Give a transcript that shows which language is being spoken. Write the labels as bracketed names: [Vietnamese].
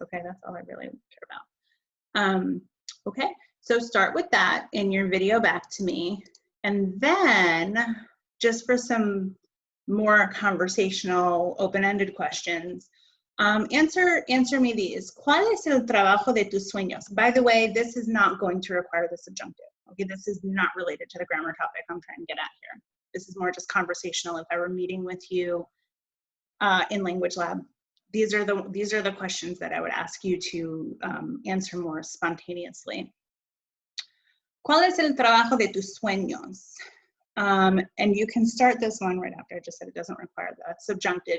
[English] Okay, that's all I really care about. Okay, so start with that in your video back to me. And then just for some more conversational, open-ended questions, answer me these. [Spanish] ¿Cuál es el trabajo de tus sueños? [English] By the way, this is not going to require the subjunctive. Okay, this is not related to the grammar topic I'm trying to get at here. This is more just conversational. If I were meeting with you in Language Lab, these are the questions that I would ask you to answer more spontaneously. [Spanish] ¿Cuál es el trabajo de tus sueños? [English] And you can start this one right after I just said it doesn't require the subjunctive.